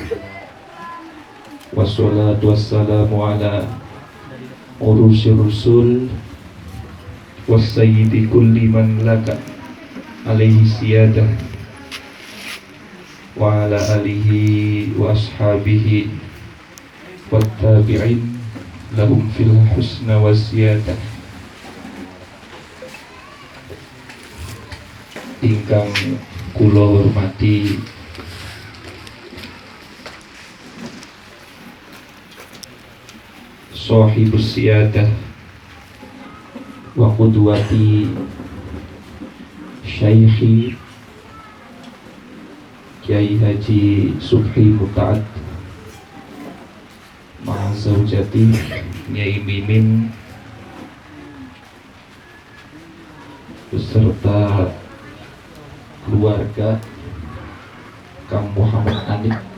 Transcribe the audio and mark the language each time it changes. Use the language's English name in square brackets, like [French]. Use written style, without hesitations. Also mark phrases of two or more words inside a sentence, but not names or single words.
[Arabic] والصلاة والسلام على رسول الرسل وسيد كل من له عليه سيادة وعلى آله وأصحابه والتابعين لهم في الحسنى وزيادة. [Javanese] Ingkang kula hormati [Arabic] صاحب السيادة وقدوتي شيخي Kiai Haji Subhi Muta'ad مع زوجتي [Indonesian] Nyai Mimin beserta keluarga Kang Muhammad Anik